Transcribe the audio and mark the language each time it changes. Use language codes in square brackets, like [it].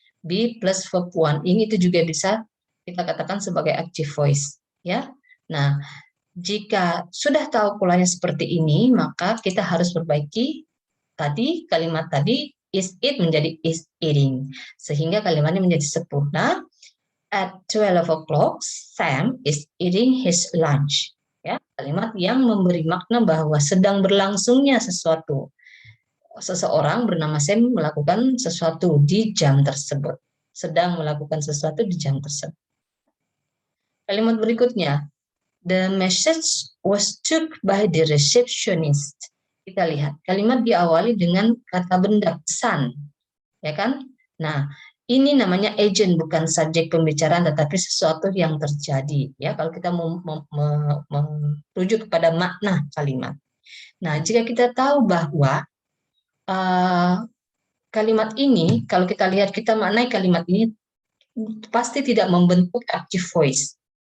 [en] Be plus verb 1 ing [id] itu juga bisa kita katakan sebagai active voice. Ya. Nah, jika sudah tahu polanya seperti ini, maka kita harus perbaiki tadi kalimat tadi is it menjadi is eating, sehingga kalimatnya menjadi sempurna. [en] At 12 o'clock, Sam is eating his lunch. [id] Ya, kalimat yang memberi makna bahwa sedang berlangsungnya sesuatu. Seseorang bernama Sam melakukan sesuatu di jam tersebut. Sedang melakukan sesuatu di jam tersebut. Kalimat berikutnya, [en] the message was took by the receptionist. [id] Kita lihat, kalimat diawali dengan kata benda pesan. Ya kan? Nah, ini namanya agent, bukan subjek pembicaraan, tetapi sesuatu yang terjadi. Ya, kalau kita merujuk kepada makna kalimat. Nah, jika kita tahu bahwa kalimat ini, kalau kita lihat, kita maknai kalimat ini pasti tidak membentuk active voice.